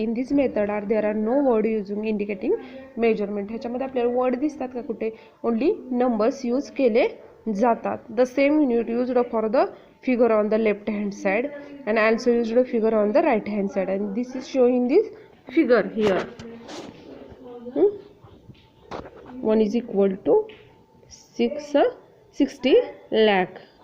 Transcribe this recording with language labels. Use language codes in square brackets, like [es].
[en] In this method there are no word using indicating measurement. [mr] ह्याच्यामध्ये आपल्याला word दिसतात का कुठे, ओनली नंबर्स यूज केले जातात. [en] The same unit used for the figure on the left hand side, and also used a figure on the right hand side, and this is showing this figure here. 1 is equal to 6 60 lakh.